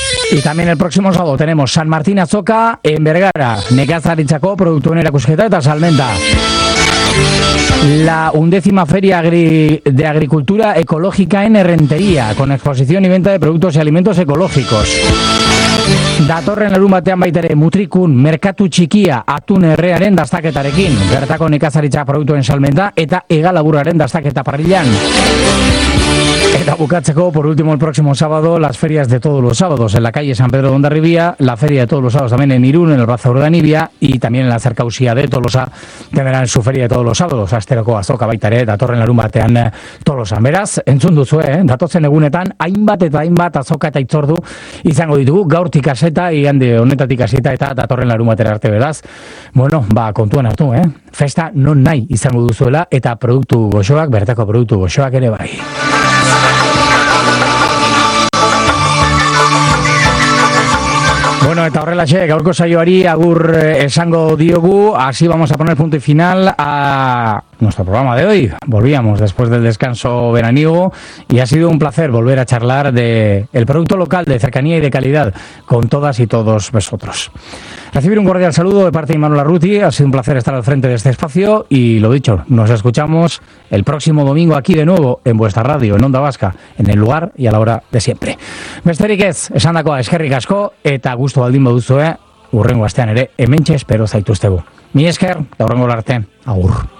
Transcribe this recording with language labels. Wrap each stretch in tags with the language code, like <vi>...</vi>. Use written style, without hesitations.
<es>Y también el próximo sábado tenemos San Martín Azoka en Bergara,</es> <eu>nekazaritzako produktuen erakusketa eta salmenta.</eu> <es>La undécima Feria de Agricultura Ecológica en Errenteria, con exposición y venta de productos y alimentos ecológicos.</es> <eu>Datorren larunbatean baita ere Mutrikun Merkatu Txikia atun errearen dastaketarekin, bertako nekazaritza produktuen salmenta eta hegalaburraren dastaketa parrillan. Eta bukatzeko,</eu> <es>por último, el próximo sábado, las ferias de todos los sábados en la calle San Pedro de Hondarribia, la feria de todos los sábados también en Irún, en el Baza Urdanibia, y también en la cercausía de Tolosa tendrán su feria de todos los sábados.</es> <eu>Asteroko azoka baitare, datorren larunbatean Tolosan. Beraz, entzun duzu, datotzen egunetan, hainbat eta hainbat azoka eta itzordu izango ditugu, gaurtik aseta, igande honetatik aseta, eta datorren larunbatera arte, beraz. Bueno, ba, kontuan hartu, Festa non nahi izango duzuela, eta produktu goxoak, bertako produktu goxoak ere bai. Bueno, eta horrelaxe, gaurko saioari agur esango diogu.</eu> <es>Así vamos a poner punto y final a nuestro programa de hoy. Volvíamos después del descanso veraniego y ha sido un placer volver a charlar de el producto local de cercanía y de calidad con todas y todos vosotros. Recibir un cordial saludo de parte de Imanol Arruti. Ha sido un placer estar al frente de este espacio y, lo dicho, nos escuchamos el próximo domingo aquí de nuevo en vuestra radio, en Onda Vasca, en el lugar y a la hora de siempre.</es> <eu>Besterik ez, esandakoa eskerrik asko eta gustu baldin baduzue, urrengo astean ere hementxe espero zaituztegu. Mi esker, eta urrengo arte, agur.</eu>